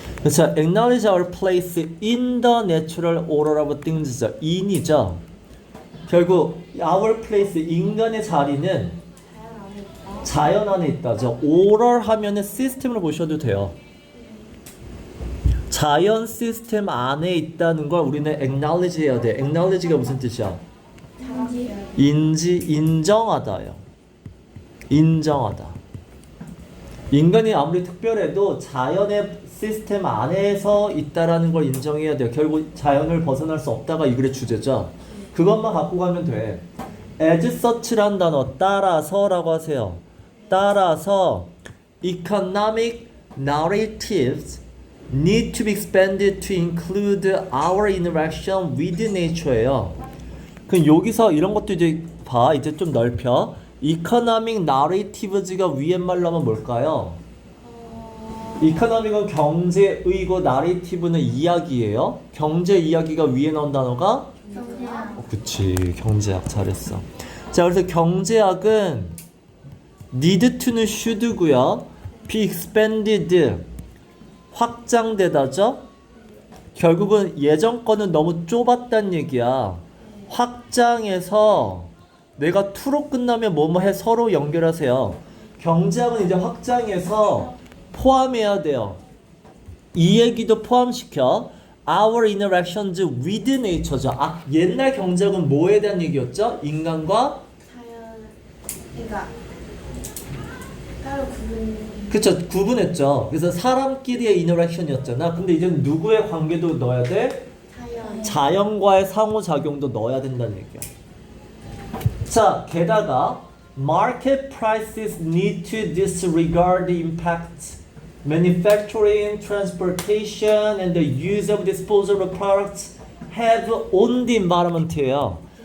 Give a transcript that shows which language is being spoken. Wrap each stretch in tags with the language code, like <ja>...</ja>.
<en>자, acknowledge our place in the natural order of things죠.</en> <ko>in이죠. 결국 our place, 인간의 자리는 자연 안에 있다죠. order 하면은 시스템을 보셔도 돼요. 자연 시스템 안에 있다는 걸 우리는 acknowledge 해야 돼. acknowledge가 무슨 뜻이야? 인정하다요. 인정하다. 인간이 아무리 특별해도 자연의 시스템 안에서 있다라는 걸 인정해야 돼요. 결국 자연을 벗어날 수 없다가 이 글의 주제죠. 그것만 갖고 가면 돼. as such란 단어 따라서라고 하세요. 따라서</ko> <en>economic narratives need to be expanded to include our interaction with nature예요.</en> <ko>그럼 여기서 이런 것도 이제 봐. 이제 좀 넓혀.</ko> <en>economic narratives</en> <ko>가 위에 말로 하면 뭘까요? economic은 경제의고 narrative는 이야기예요. 경제 이야기가 위에 나온 단어가 그치, 경제학 잘했어. 자, 그래서 경제학은 need to는 should고요.</ko> <en>be expanded</en> <ko>확장되다죠. 결국은 예전 거는 너무 좁았단 얘기야. 확장해서 내가 to로 끝나면 뭐뭐 해 서로 연결하세요. 경제학은 이제 확장해서 포함해야 돼요. 이 얘기도 포함시켜.</ko> <en>Our interactions with nature죠.</en> <ko>옛날 경제학은 뭐에 대한 얘기였죠? 인간과 자연, 그러니까 따로 그쵸, 구분했죠. 그래서 사람끼리의 인터랙션이었잖아. 근데 이제는 누구의 관계도 넣어야 돼? 자연과의 상호작용도 넣어야 된다는 얘기야. 자, 게다가</ko> <en>market prices need to disregard the impact manufacturing, transportation, and the use of disposable products have on the environment예요.</en>